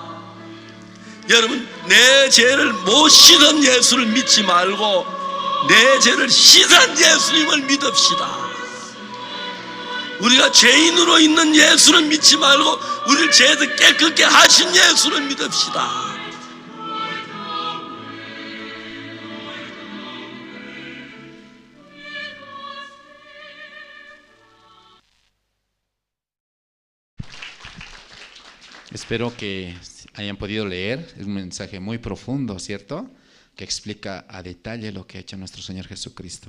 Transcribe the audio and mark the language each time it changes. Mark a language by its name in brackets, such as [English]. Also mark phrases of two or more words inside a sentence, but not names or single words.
[Korean] 여러분 내 죄를 못 씻은 예수를 믿지 말고 내 죄를 씻은 예수님을 믿읍시다. 우리가 죄인으로 있는 예수를 믿지 말고 우리를 죄에서 깨끗게 하신 예수를 믿읍시다. [Spanish] Espero que hayan podido leer. Es un mensaje muy profundo, ¿cierto? Que explica a detalle lo que ha hecho nuestro Señor Jesucristo.